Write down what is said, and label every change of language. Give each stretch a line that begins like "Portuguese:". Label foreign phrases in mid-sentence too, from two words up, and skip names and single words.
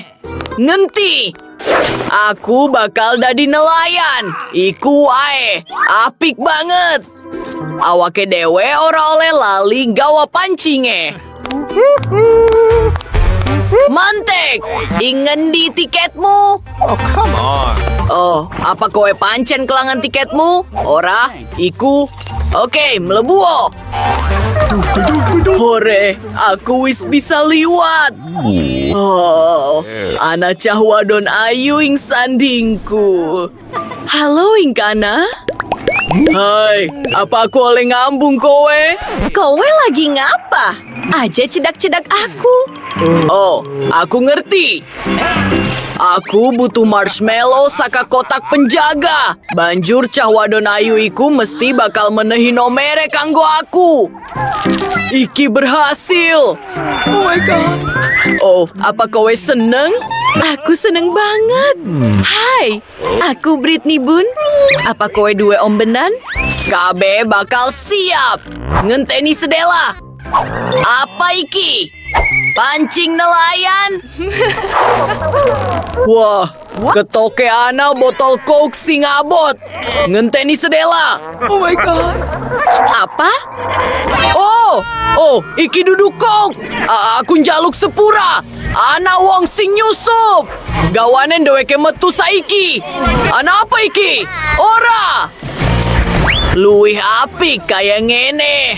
Javanese: Ngenti. Aku bakal dadi nelayan. Iku wae. Apik banget. Awake dewe ora oleh lali gawa pancinge. Mantek, ingen di tiketmu.
English: Oh, come on.
Javanese: Oh, apa kowe pancen kelangan tiketmu? Ora, iku. Oke, mlebu. Hore, aku wis bisa liwat. Oh, ana cah wadon ayu ing sandingku. Halo Ingkana. Hai, apa aku oleh ngambung kowe? Kowe lagi ngapa? Aja cedak-cedak aku. Oh, aku ngerti. Aku butuh marshmallow saka kotak penjaga. Banjur cah wadon ayu iku mesti bakal menehi nomere kanggo aku. Iki berhasil.
English: Oh my god.
Javanese: Oh, apa kowe seneng? Aku seneng banget. Hai, aku Britney Bun. Apa kowe duwe ombenan? Kabe bakal siap. Ngenteni sedela. Apa iki? Pancing nelayan. Wah, ketoke ana botol coke sing abot. Ngenteni sedela.
English: Oh my god.
Javanese: Apa? Oh, iki duduk coke. Aku njaluk sepura. Ana wong sing nyusup. Gawanen dheweke metu saiki. Ana apa iki? Ora. Luwih apik kaya ngene.